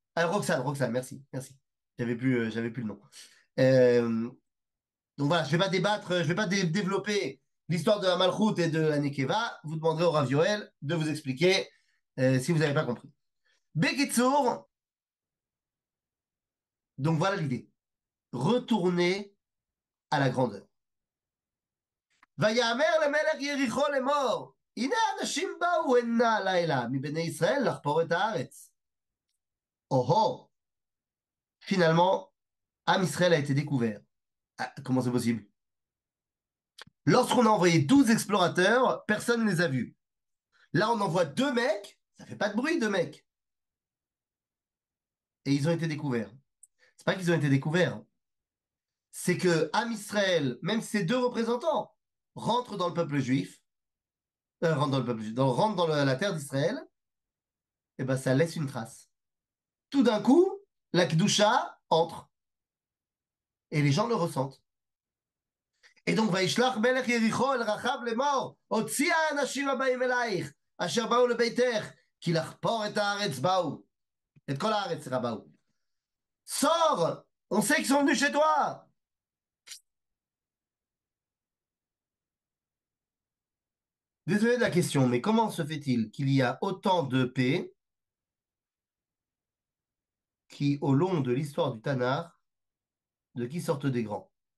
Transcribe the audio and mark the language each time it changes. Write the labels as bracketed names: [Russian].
[French] Alors, Roxane, merci, merci. J'avais plus le nom. Euh, donc voilà, je vais pas débattre, je vais pas développer l'histoire de la Malchut et de la Nekeva. Vous demanderez au Rav Yoel de vous expliquer si vous n'avez pas compris. Bekitsour, donc voilà l'idée. Retourner à la grandeur. [Hebrew] ויאמר למלך יריחו לאמור, הנה אנשים באו הנה הלילה מבני ישראל לחפור את הארץ. [French] Oh oh, finalement, Am Israël a été découvert. Ah, comment c'est possible? Lorsqu'on a envoyé 12 explorateurs, personne ne les a vus. Là, on envoie deux mecs, ça fait pas de bruit, deux mecs. Et ils ont été découverts. C'est pas qu'ils ont été découverts, c'est que Am Israël, même si ces deux représentants, rentrent dans le peuple juif, rentrent dans le peuple juif, rentrent dans la terre d'Israël, et ben ça laisse une trace. Tout d'un coup, la Kedusha entre. Et les gens le ressentent. Et donc, [Hebrew] וישלח מלך יריחו אל רחב לאמור, הוציאה האנשים הבאים אלייך, אשר באו לביתך, כי לחפור את הארץ באו. את כל הארץ, סליחה, באו. [French] Sors! On sait qu'ils sont venus chez toi! Désolé de la question, mais comment se fait-il qu'il y a autant de paix qui, au long de l'histoire du Tanakh, De qui sortent des grands?